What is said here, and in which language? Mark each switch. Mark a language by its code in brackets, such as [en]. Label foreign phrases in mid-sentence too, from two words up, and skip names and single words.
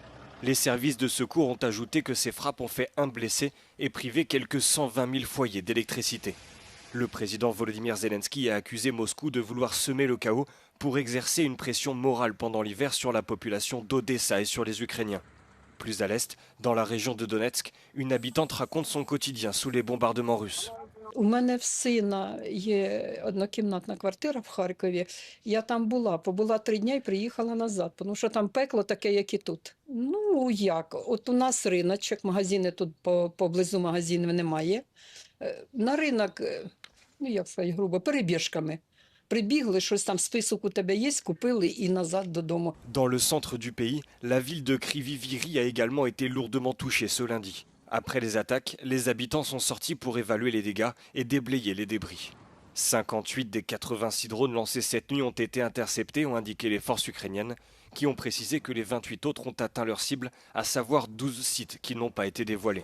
[fr] Les services de secours ont ajouté que ces frappes ont fait un blessé et privé quelques 120 000 foyers d'électricité. Le président Volodymyr Zelensky a accusé Moscou de vouloir semer le chaos pour exercer une pression morale pendant l'hiver sur la population d'Odessa et sur les Ukrainiens. Plus à l'est, dans la région de Donetsk, une habitante raconte son quotidien sous les bombardements russes. [uk] У мене в сина є однокімнатна квартира в Харкові. Я там побула 3 дні і приїхала назад, тому що там пекло таке, як і тут. Ну, як? От у нас риночок, магазини тут поблизу магазинів немає. На ринок, ну, як сказати грубо, перебіжками. Прибігли, щось там, список у тебе є, купили і назад додому. [fr] Dans le centre du pays, la ville de Kryvyi-Rih a également été lourdement touchée ce lundi. Après les attaques, les habitants sont sortis pour évaluer les dégâts et déblayer les débris. 58 des 86 drones lancés cette nuit ont été interceptés, ont indiqué les forces ukrainiennes, qui ont précisé que les 28 autres ont atteint leur cible, à savoir 12 sites qui n'ont pas été dévoilés.